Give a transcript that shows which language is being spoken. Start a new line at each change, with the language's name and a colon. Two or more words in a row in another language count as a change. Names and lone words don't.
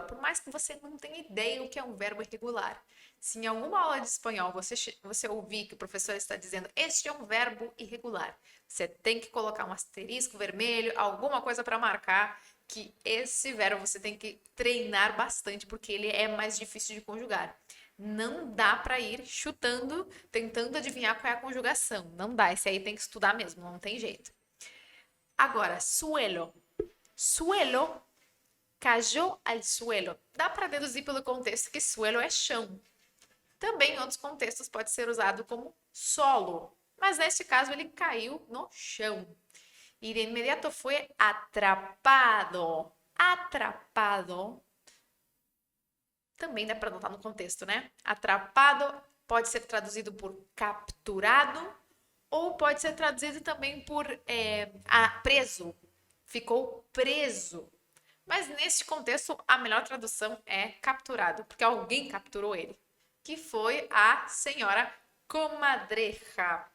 Portuguese: Por mais que você não tenha ideia o que é um verbo irregular. Se em alguma aula de espanhol você ouvir que o professor está dizendo este é um verbo irregular, você tem que colocar um asterisco vermelho, alguma coisa para marcar que esse verbo você tem que treinar bastante, porque ele é mais difícil de conjugar. Não dá para ir chutando, tentando adivinhar qual é a conjugação. Não dá, esse aí tem que estudar mesmo, não tem jeito. Agora,
Spanish: suelo. Suelo, cayó al suelo.
Portuguese: Dá para deduzir pelo contexto que suelo é chão. Também em outros contextos pode ser usado como solo, mas neste caso ele caiu no chão.
Spanish: Y de inmediato fue atrapado. Atrapado.
Portuguese: Também dá para notar no contexto, né? Atrapado pode ser traduzido por capturado ou pode ser traduzido também por preso. Ficou preso. Mas neste contexto, a melhor tradução é capturado, porque alguém capturou ele, que foi a senhora comadreja.